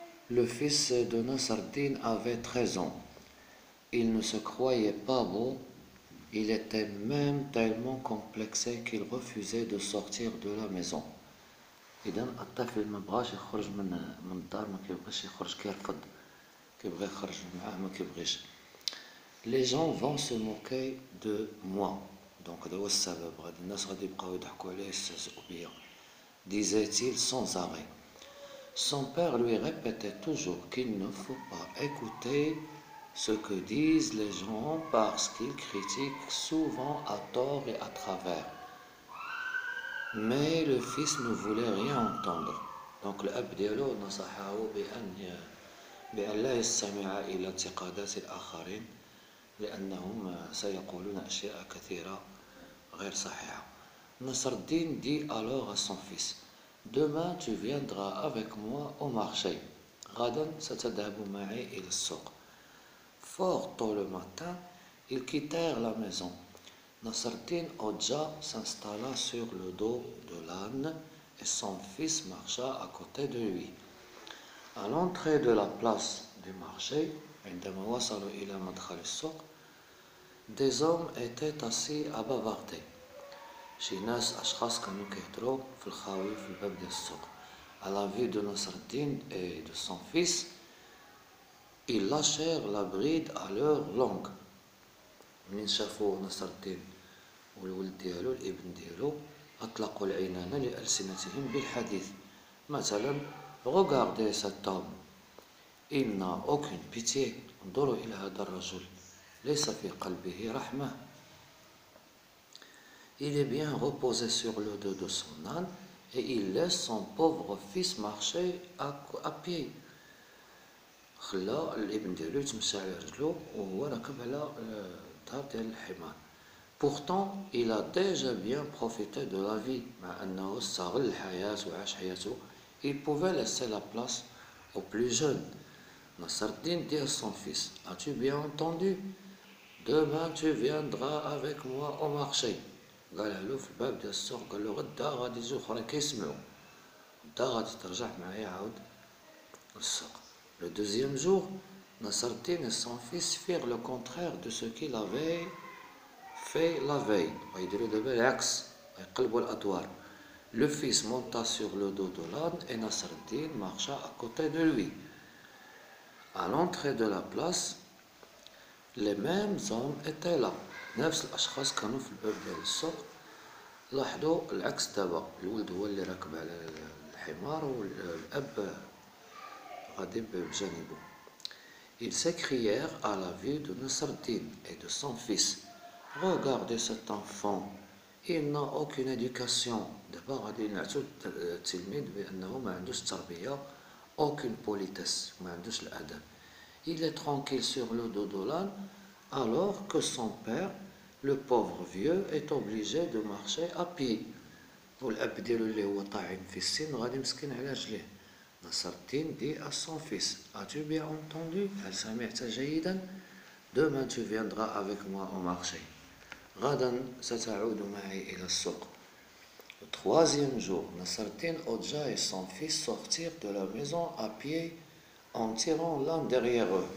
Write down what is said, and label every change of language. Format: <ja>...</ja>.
<fr>Le fils de Nasreddin avait 13 ans. Il ne se croyait pas beau, il était même tellement complexé qu'il refusait de sortir de la maison.</fr> <ar>إذا الطفل ما بغاش يخرج من الدار، ما كيبغيش يخرج، كيرفض، كيبغي يخرج معاه ما كيبغيش.</ar> <fr>Les gens vont se moquer de moi. Donc</fr> <ar>هذا هو السبب، غادي الناس غادي يبقاو يضحكوا عليه يستهزئوا بيا.</ar> <fr>Disait-il sans arrêt. Son père lui répétait toujours qu'il ne faut pas écouter ce que disent les gens parce qu'ils critiquent souvent à tort et à travers. Mais le fils ne voulait rien entendre. Donc</fr> <ar>الأب ديالو نصحه بأن لا يستمع إلى انتقادات الآخرين لأنهم سيقولون أشياء كثيرة غير صحيحة.</ar> <fr>Nasreddin dit alors à son fils: Demain tu viendras avec moi au marché.</fr> <ar>غدا ستذهب معي إلى السوق.</ar> <fr>Fort tôt le matin, ils quittèrent la maison. Nasreddin Hodja s'installa sur le dos de l'âne et son fils marcha à côté de lui. À l'entrée de la place du marché,</fr> <ar>عندما وصلوا إلى مدخل السوق,</ar> <fr>des hommes étaient assis à bavarder.</fr> <ar>شي ناس أشخاص كانوا كيهضروا في الخاوي في الباب ديال السوق.</ar> <fr>À la vue de Nasreddin et de son fils, ils lâchèrent la bride à leur langue.</fr> <ar>من شافوا نصر-الدين والولد ديالو الابن ديالو أطلقوا العنان لألسنتهم بالحديث. مثلا:</ar> <fr>Regardez cet homme, il n'a aucune pitié.</fr> <ar>انظروا إلى هذا الرجل, ليس في قلبه رحمة.</ar> <fr>Il est bien reposé sur le dos de son âne et il laisse son pauvre fils marcher à pied.</fr> <ar>خلى الابن ديالو يتمشى على رجلو وهو راكب على الظهر ديال الحمار.</ar> <fr>Pourtant, il a déjà bien profité de la vie.</fr> <ar>مع أنه استغل الحياة وعاش حياته.</ar> <fr>Il pouvait laisser la place aux plus jeunes. Nasreddin dit à son fils: As-tu bien entendu? Demain tu viendras avec moi au marché.</fr> <ar>قالها له في الباب ديال السوق، قال له غدا غادي يجيو اخرين كيسمعوا، غدا غادي ترجع معايا عاود للسوق.</ar> <fr>Le deuxième jour, Nasreddin et son fils firent le contraire de ce qu'il avait fait la veille.</fr> <ar>غيديروا دابا العكس، غيقلبوا الأدوار.</ar> <fr>Le fils monta sur le dos de l'âne et Nasreddin marcha à côté de lui. À l'entrée de la place, les mêmes hommes étaient là.</fr> <ar>نفس الأشخاص كانوا في الباب ديال السوق. لاحظوا العكس دابا، الولد هو اللي راكب على الحمار والأب غادي بجانبه.</ar> <fr>Ils s'écrièrent à la vue de Nasreddin et de son fils: Regardez cet enfant, il n'a aucune éducation.</fr> <ar>دابا غادي نعتو التلميذ بأنه ما عندوش التربية،</ar> <fr>aucune politesse,</fr> <ar>ما عندوش الأدب.</ar> <fr>Il est tranquille sur le dos de l'âne alors que son père, le pauvre vieux, est obligé de marcher à pied.</fr> <ar>والأب ديالو اللي هو طاعن في السن غادي مسكين على رجليه.</ar> <fr>Nasreddin dit à son fils: As-tu bien entendu?</fr> <ar>هل سمعت جيدا?</ar> <fr>Demain tu viendras avec moi au marché.</fr> <ar>غدا ستعود معي إلى السوق.</ar> <fr>Le troisième jour, Nasreddin Hodja et son fils sortirent de la maison à pied en tirant l'un derrière eux.</fr>